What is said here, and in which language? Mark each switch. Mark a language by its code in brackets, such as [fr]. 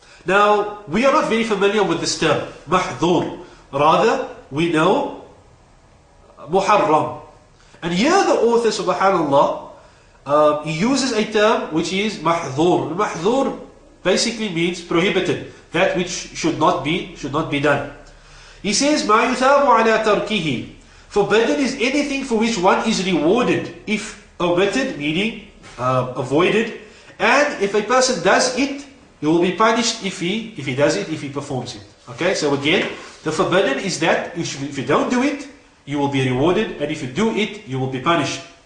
[en] Now, we are not very familiar with this term, mahdhur. Rather, we know muharram. And here the author, subhanallah, he uses a term which is mahdhur. Mahdhur basically means prohibited, that which should not be done. [ar] He says, مَا يُثَابُ عَلَى تَرْكِهِ. [en] Forbidden is anything for which one is rewarded if omitted, meaning avoided. And if a person does it, he will be punished if he does it, if he performs it. Okay, so again, the forbidden is that if you don't do it, you will be rewarded, and if you do it, you will be punished.